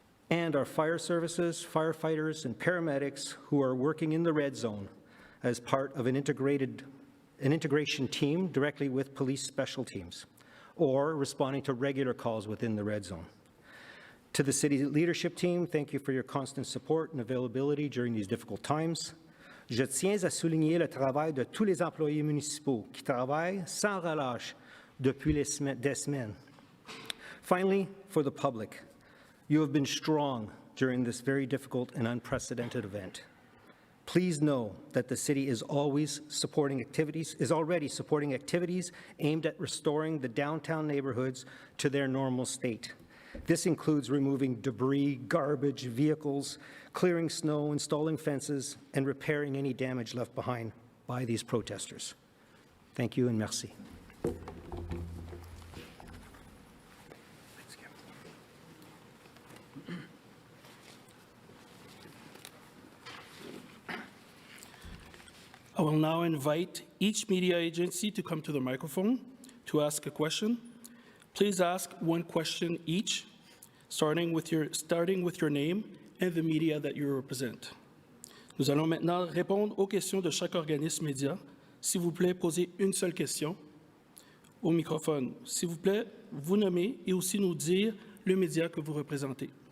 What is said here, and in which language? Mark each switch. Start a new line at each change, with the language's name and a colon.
English: and our fire services, firefighters, and paramedics who are working in the red zone as part of an integration team directly with police special teams, or responding to regular calls within the red zone. To the city leadership team, thank you for your constant support and availability during these difficult times.
French: Je tiens à souligner le travail de tous les employés municipaux qui travaillent sans relâche depuis des semaines.
English: Finally, for the public, you have been strong during this very difficult and unprecedented event. Please know that the city is already supporting activities aimed at restoring the downtown neighborhoods to their normal state. This includes removing debris, garbage, vehicles, clearing snow, installing fences, and repairing any damage left behind by these protesters. Thank you and merci. I will now invite each media agency to come to the microphone to ask a question. Please ask one question each, starting with your name and the media that you represent.
French: Nous allons maintenant répondre aux questions de chaque organisme média. S'il vous plaît, posez une seule question au microphone. S'il vous plaît, vous nommer et aussi nous dire le média que vous représentez.